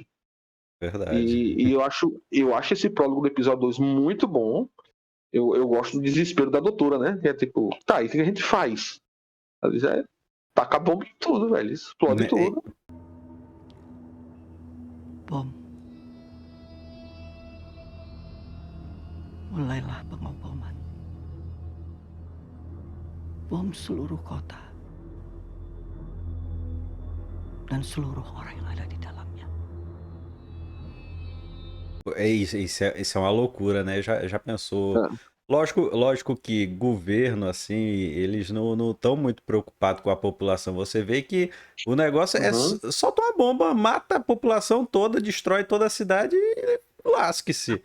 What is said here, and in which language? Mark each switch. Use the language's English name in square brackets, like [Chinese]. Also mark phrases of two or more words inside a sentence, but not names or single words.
[Portuguese] Verdade. E eu acho esse prólogo do episódio 2 muito bom. Eu gosto do desespero da doutora, né? Que é tipo, tá, e o que a gente faz? Ali já taca bomba em tudo, velho. Explode Né? tudo. Bom. [Indonesian] Mulailah pengeboman. Bom seluruh kota. Dan seluruh orang yang ada di dalamnya. [Portuguese] Isso é uma loucura, né? Já pensou? É. Lógico que governo, assim, eles não estão muito preocupados com a população. Você vê que o negócio é Uhum. solta uma bomba, mata a população toda, destrói toda a cidade e lasque-se.